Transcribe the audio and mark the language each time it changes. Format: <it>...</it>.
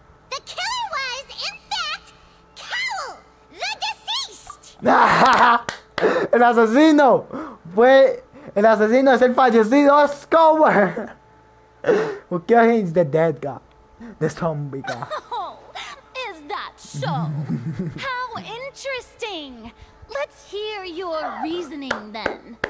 <en>The killer was, in fact, Cowell, the deceased!</en> <es>¡El asesino! El asesino es el fallecido Cowell.</es> <en>Who killed him is the dead guy. The zombie guy. Oh, is that so? How interesting! Let's hear your reasoning then.</en>